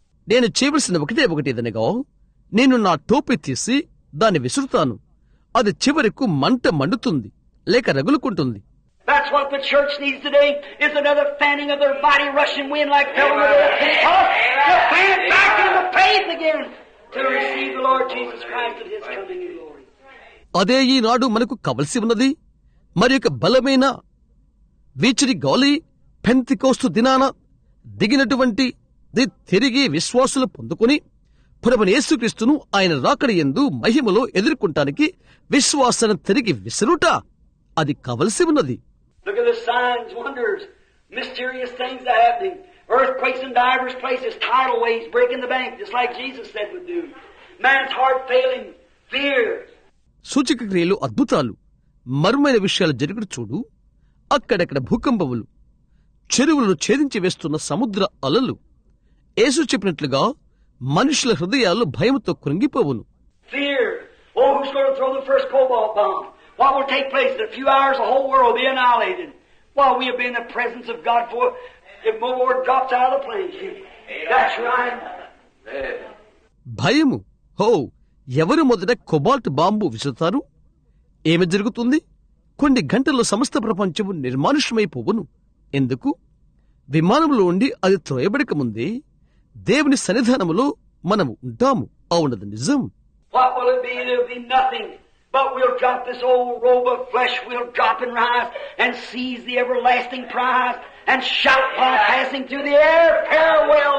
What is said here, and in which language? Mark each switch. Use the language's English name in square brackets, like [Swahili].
[Telugu] నేను చేయవలసిన ఒకటేదనగా నేను నా టోపీ తీసి దాన్ని విసురుతాను. అది చివరకు మంట మండుతుంది లేక రగులుకుంటుంది. [English] That's what the church needs today, is another fanning of their mighty rushing wind like fell on the day of Pentecost, to fan back into faith again, to receive the Lord Jesus Christ at His coming in glory. [Telugu] అదే ఈనాడు మనకు కావలసి ఉన్నది. మరి యొక్క బలమైన వీచిని గాలి Pentecost దినాన దిగినటువంటి తిరిగి విశ్వాసులు పొందుకుని ప్రభువైన యేసుక్రీస్తును ఆయన రాకడ యందు మహిమలో ఎదుర్కొంటానికి విశ్వాసాన్ని తిరిగి విసరుట అది కావలసి ఉన్నది. [English] Look at the signs, wonders, mysterious things are happening. Earthquakes and divers places, tidal waves breaking the bank, just like Jesus said would do. Man's heart failing, fear. [Telugu] సూచక క్రియలు, అద్భుతాలు, మర్మైన విషయాలు జరుగుడు చూడు. అక్కడక్కడ భూకంపములు, చెరువులను ఛేదించి వేస్తున్న సముద్ర అలలు. యేసు చెప్పినట్లుగా మనుషుల హృదయాలు భయముతో కృంగిపోవును. [English] Fear. Oh, who's going to throw the first cobalt bomb? What will take place in a few hours? The whole world will be annihilated. While we have been in the presence of God for, if more drops out of the plane. That's right. [Telugu] భయము. హో, ఎవరు మొదట cobalt bomb విసురుతారు? ఏమి జరుగుతుంది? కొన్ని గంటల్లో సమస్త ప్రపంచము నిర్మానుష్యమైపోవును. ఎందుకు? విమానంలో ఉండి అది త్రోయబడక ముందే దేవుని సన్నిధానములో మనము ఉంటాము. అవునది నిజం. [English] What will it be? It'll be nothing. But we'll drop this old robe of flesh, we'll drop and rise and seize the everlasting prize and shout while passing through the air, farewell.